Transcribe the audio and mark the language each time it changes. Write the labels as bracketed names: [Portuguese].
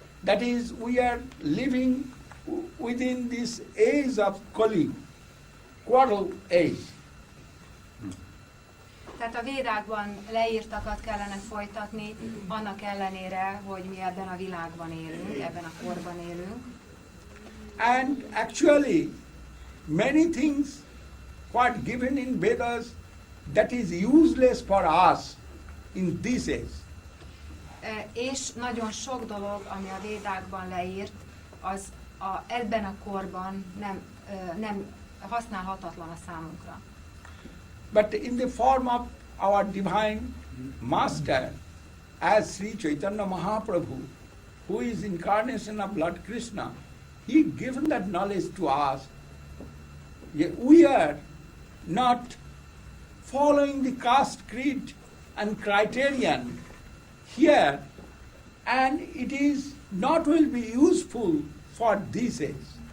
[English] That is, we are living within this age of Kali, quarrel age. [Hungarian] Tehát a Védákban leírtakat kellene folytatni, annak ellenére, hogy mi ebben a világban élünk, ebben a korban élünk. [English] And actually, many things what given in Vedas that is useless for us in this age. [Hungarian] És nagyon sok dolog, ami a Védákban leírt, az ebben a korban nem használhatatlan a számunkra. [English] But in the form of our divine master, as Sri Chaitanya Mahaprabhu, who is incarnation of Lord Krishna, he given that knowledge to us. We are not following the caste creed and criterion here, and it is not will be useful for this age.